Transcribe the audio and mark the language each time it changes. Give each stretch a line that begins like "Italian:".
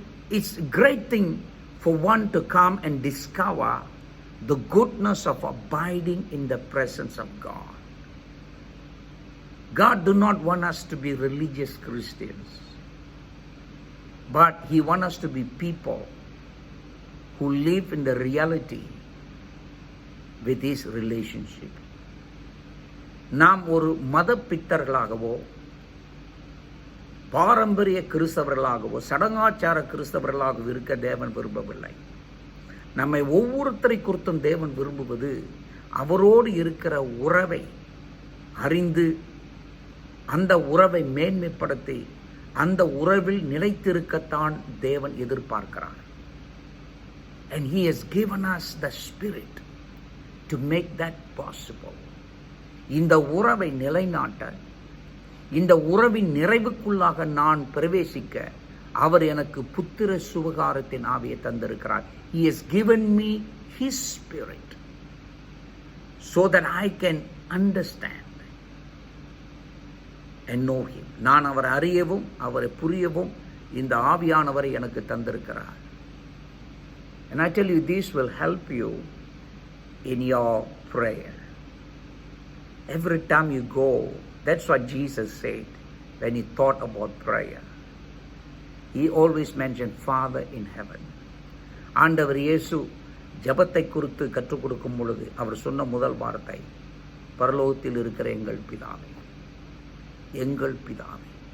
English: It's a great thing for one to come and discover the goodness of abiding in the presence of God. God do not want us to be religious Christians, but He wants us to be people who live in the reality with His relationship.
Tamil: நாம் ஒரு மத பித்தர்களாகவோ பாரம்பரிய கிறிஸ்தவர்களாகவோ சடங்காச்சார கிறிஸ்தவர்களாகவோ இருக்க தேவன் விரும்பவில்லை. நம்மை ஒவ்வொருத்தரை குறித்தும் தேவன் விரும்புவது அவரோடு இருக்கிற உறவை அறிந்து அந்த உறவை மேன்மைப்படுத்தி அந்த உறவில் நிலைத்திருக்கத்தான் தேவன் எதிர்பார்க்கிறார்.
English: And He has given us the Spirit to make that possible.
Tamil: இந்த உறவை நிலைநாட்ட, இந்த உறவின் நிறைவுக்குள்ளாக நான் பிரவேசிக்க அவர் எனக்கு புத்திர சுவிகாரத்தின் ஆவியை தந்திருக்கிறார்.
English: He has given me His Spirit so that I can understand and know Him.
Tamil: நான் அவரை அறியவும் அவரை புரியவும் இந்த ஆவியானவரை எனக்கு தந்திருக்கிறார்.
English: And I tell you, this will help you in your prayer. Every time you go, that's what Jesus said when He thought about prayer. He always mentioned Father in heaven.
Tamil: ஆண்டவர் இயேசு ஜெபத்தை குறித்து கற்றுக் கொடுக்கும் பொழுது அவர் சொன்ன முதல் வார்த்தை, பரலோகத்தில் இருக்கிற எங்கள் பிதாவே, எங்கள் பிதாவே.